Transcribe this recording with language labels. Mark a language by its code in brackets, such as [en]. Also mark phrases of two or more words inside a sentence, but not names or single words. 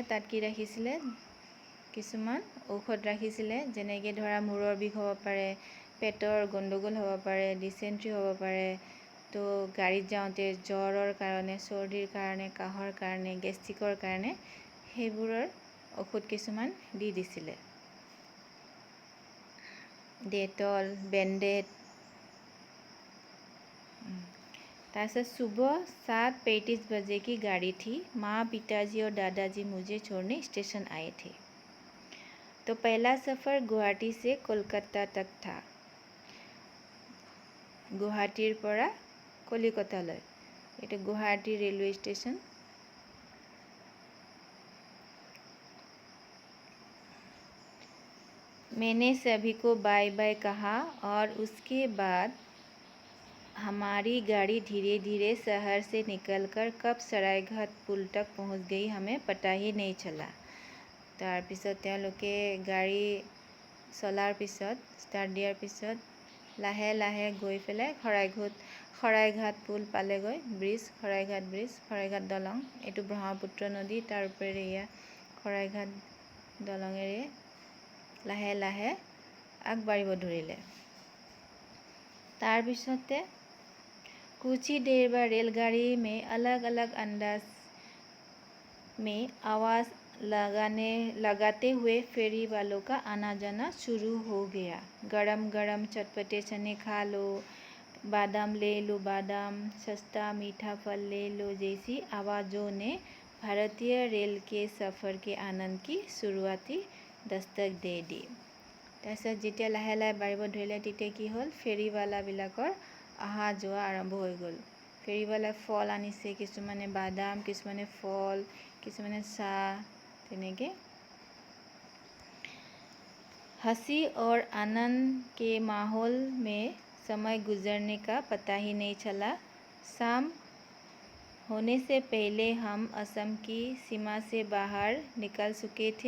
[as] তাত কি ৰাখিছিলে কিছুমান ঔষধ ৰাখিছিলে যেনেকৈ ধৰা মূৰৰ বিষ হ'ব পাৰে, পেটৰ গণ্ডগোল হ'ব পাৰে, ডিচেণ্ট্ৰি হ'ব পাৰে। তো গাড়ীত যাওঁতে জ্বৰৰ কাৰণে, চৰ্দিৰ কাৰণে, কাহৰ কাৰণে, গেষ্ট্ৰিকৰ কাৰণে সেইবোৰৰ ঔষধ কিছুমান দি দিছিলে। [hi] डेटॉल, बैंडेड। तासे सुबह 7:35 बजे की गाड़ी थी। माँ, पिताजी और दादाजी मुझे छोड़ने स्टेशन आए थे। तो पहला सफ़र गुवाहाटी से कोलकाता तक था। [as] गुवाहाटीर পৰা কলিকতালৈ। [hi] এটা गुवाहाटी [en] railway station. [hi] मैंने सभी को बाय बाय कहा और उसके बाद हमारी गाड़ी धीरे धीरे शहर से निकलकर कब सरायघाट पुल तक पहुंच गई हमें पता ही नहीं चला। [as] तार पिছত তেওঁলোকে গাড়ী চলাৰ পিছত ষ্টাৰ্ট দিয়াৰ পিছত লাহে লাহে গৈ পেলাই শৰাইঘাট পুল পালেগৈ। ব্ৰিজ শৰাইঘাট দলং এইটো ব্ৰহ্মপুত্ৰ নদী তাৰ ওপৰেৰে এয়া শৰাইঘাট দলঙেৰে লাহে লাহে আগবাঢ়িব ধৰিলে। তাৰ পিছতে [hi] कुछ ही देर बाद रेलगाड़ी में अलग अलग अंदाज में आवाज़ लगाते हुए फेरी वालों का आना जाना शुरू हो गया। गरम गरम चटपटे चने खा लो, बादाम ले लो बादाम, सस्ता मीठा फल ले लो जैसी आवाज़ों ने भारतीय रेल के सफ़र के आनंद की शुरुआती दस्तक दे दी। [as] তাৰপিছত যেতিয়া লাহে লাহে বাঢ়িব ধৰিলে তেতিয়া কি হ'ল, ফেৰীৱালাবিলাকৰ অহা যোৱা আৰম্ভ হৈ গ'ল। ফেৰীৱালাই ফল আনিছে, কিছুমানে বাদাম, কিছুমানে ফল, কিছুমানে চাহ, তেনেকৈ। [hi] हंसी और आनंद के माहौल में समय गुजरने का पता ही नहीं चला। शाम होने से पहले हम असम की सीमा से बाहर निकल चुके थे।